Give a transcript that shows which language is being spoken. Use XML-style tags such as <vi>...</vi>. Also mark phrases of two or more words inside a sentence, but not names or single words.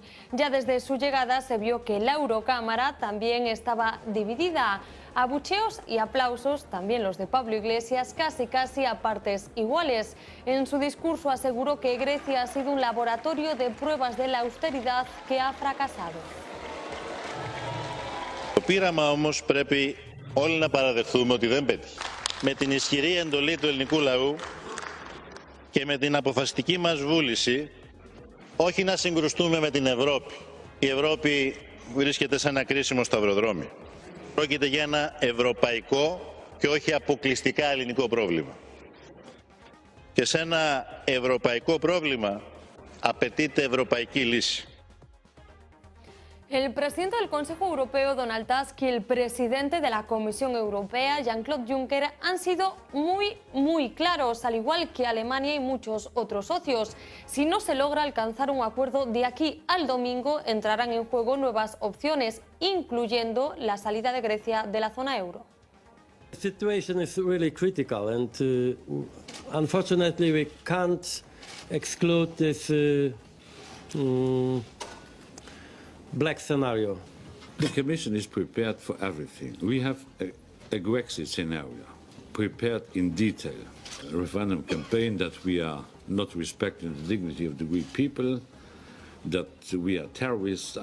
<es>Ya desde su llegada se vio que la Eurocámara también estaba dividida. Abucheos y aplausos, también los de Pablo Iglesias, casi a partes iguales. En su discurso aseguró que Grecia ha sido un laboratorio de pruebas de la austeridad que ha fracasado.</es> <el>Το πείραμα όμως πρέπει όλοι να παραδεχθούμε ότι δεν πέτυχε. Με την ισχυρή εντολή του ελληνικού λαού και με την αποφασιστική μας βούληση όχι να συγκρουστούμε με την Ευρώπη. Η Ευρώπη βρίσκεται σε ένα κρίσιμο σταυροδρόμι. Πρόκειται για ένα ευρωπαϊκό και όχι αποκλειστικά ελληνικό πρόβλημα. Και σε ένα ευρωπαϊκό πρόβλημα απαιτείται ευρωπαϊκή λύση.</el> <es>El presidente del Consejo Europeo, Donald Tusk, y el presidente de la Comisión Europea, Jean-Claude Juncker, han sido muy claros, al igual que Alemania y muchos otros socios. Si no se logra alcanzar un acuerdo de aquí al domingo, entrarán en juego nuevas opciones, incluyendo la salida de Grecia de la zona euro.</es> <en>The situation is really critical, and unfortunately we can't exclude this black scenario. The Commission is prepared for everything. We have a Grexit scenario prepared in detail, a referendum campaign that we are not respecting the dignity of the Greek people, that we are terrorists.</en>